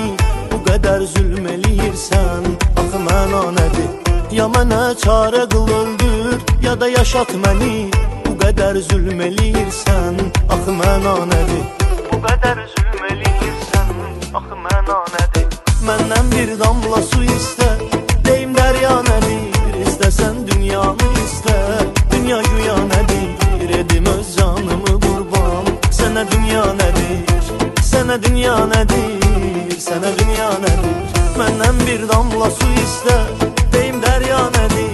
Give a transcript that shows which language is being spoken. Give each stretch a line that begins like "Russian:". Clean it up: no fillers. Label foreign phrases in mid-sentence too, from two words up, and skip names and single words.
Azerbaijani: Bu qədər zülm eləyirsən, axı məna nədir? Ya mənə çarə qıl öldür, ya da yaşat məni. Bu qədər zülm eləyirsən, axı məna nədir? Bu qədər zülm eləyirsən, axı məna nədir? Məndən bir damla su istə, deyim derya nedir?
Turkish: İstesen dünyamı iste. Dünya güya nedir? Edim öz canımı kurban. Sana dünya nedir? Sana dünya nedir? Sana dünya nedir? Benden bir damla su iste, deyim derya nedir?